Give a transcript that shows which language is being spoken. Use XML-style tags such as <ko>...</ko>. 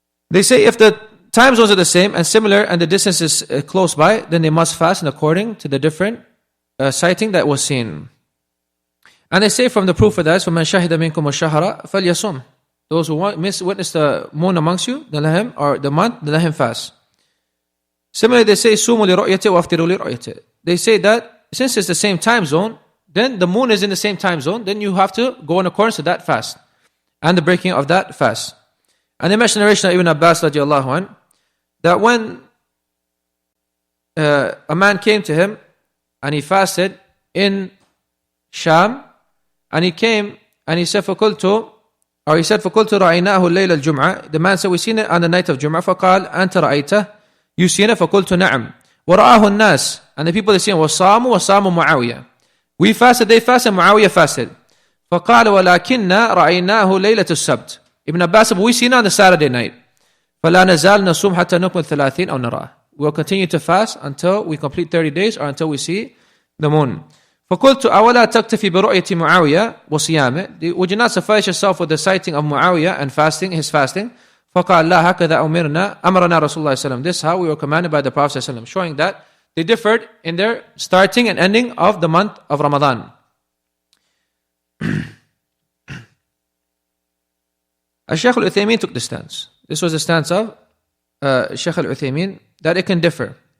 <en>They say if the time zones are the same and similar and the distance is close by, then they must fast according to the different sighting that was seen. And they say from the proof of that, فَمَنْ شَهِدَ مِنْكُمُ الشَّهْرَ فَلْيَصُمْ. Those who witness the moon amongst you, then let him, or the month, then let him fast.</en> <ar>Similarly, they say, سُومُوا لِرُؤْيَتِهِ وَافْتِرُوا لِرُؤْيَتِهِ.</ar> <en>They say that since it's the same time zone, then the moon is in the same time zone, then you have to go in accordance to that fast and the breaking of that fast. And they mention the narration of Ibn Abbas radiallahu anh, that when a man came to him and he fasted in Sham, and he came and he said, فَقُلْتُ رَأَيْنَاهُ اللَّيْلَ الْجُمْعَةِ. The man said, we seen it on the night of Jum'ah.</en> <ar>فَقَالَ أَنْتَ رَأَيْتَهُ. You seen it? فَقُلْتُ نَعَمْ. وَرَآهُ النَّاسِ.</ar> <en>And the people they seen, وَصَامُوا مُعَاوِيَةً. We fasted, they fasted, Muawiyah fasted.</en> <ar>فَقَالَ وَلَكِنَّا رَأَيْنَاهُ لَيْلَةُ السَّبْتِ.</ar> <en>Ibn Abbas said, we seen it on the Saturday night.</en> <ar>فَلَا نَزَالْ نَصُومْ حَتَّى نُكْمِلْ 30 أَوْ نَرَاهُ.</ar> <en>We will continue to fast until we complete 30 days or until we see the moon.</en> <ar>فَقُلْتُ أَوَلَا تَكْتَفِي بِرُؤْيَةِ مُعَاوِيَةِ وَصِيَامِهِ.</ar> <en>Would you not suffice yourself with the sighting of Muawiyah and fasting, his fasting?</en> <ar>فَقَالَ لَا هَكَذَا أَمَرْنَا Rasulullah sallam.</ar> <en>This is how we were commanded by the Prophet sallam, showing that they differed in their starting and ending of the month of Ramadan. Shaykh Al-Uthaymeen took the stance. This was the stance of Shaykh Al-Uthaymeen, that it can differ.</en>